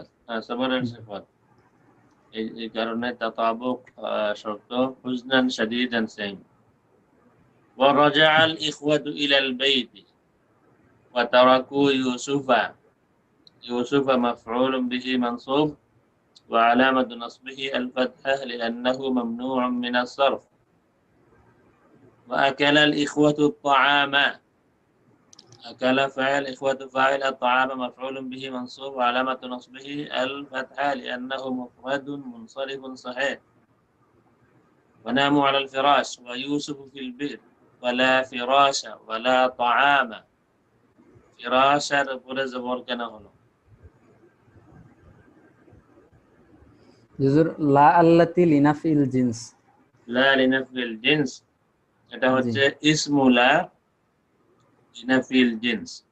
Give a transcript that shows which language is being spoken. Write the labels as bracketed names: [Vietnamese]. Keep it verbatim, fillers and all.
[Bangla] صفات, হ্যাঁ সবরের সিফাত। এই এই কারণে তাতাবুক আহ, শব্দ হুজনান শাদীদান সেম। [Arabic] ورجع الإخوة إلى البيت وتركوا يوسف. يوسف مفعول به منصوب وعلامة نصبه الفتحة لأنه ممنوع من الصرف. وأكل الإخوة الطعام. أكل فاعل إخوة فاعل الطعام مفعول به منصوب وعلامة نصبه الفتحة لأنه مفرد منصرف صحيح. وناموا على الفراش ويوسف في البئر. ولا فراش ولا طعام, [Bangla] فراشের উপরে জবর কেন হলো? হুজুর লা আল্লাতি লিনাফিল জিনস। লা লিনাফিল জিন্স, এটা জি হচ্ছে ইসমুলা লিনাফিল জিন্স।